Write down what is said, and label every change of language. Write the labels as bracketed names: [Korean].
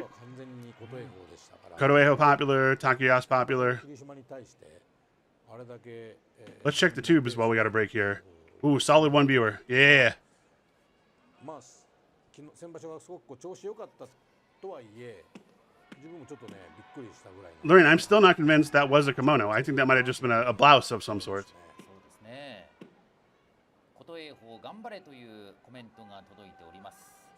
[Japanese] 完全に琴恵光でしたから。 [English] Kodoeho popular, Takayas popular. [Japanese] 霧島に対してあれだけ。 [English] Let's check the tubes while we got a break here. Ooh, solid one viewer. Yeah. [Japanese] まあ先場所はすごく調子良かったとはいえ、自分もちょっとねびっくりしたぐらい。 [English] Lorraine, I'm still not convinced that was a kimono. I think that might have just been a blouse of some sort. [Japanese] そうですね。琴恵峰頑張れというコメントが届いております。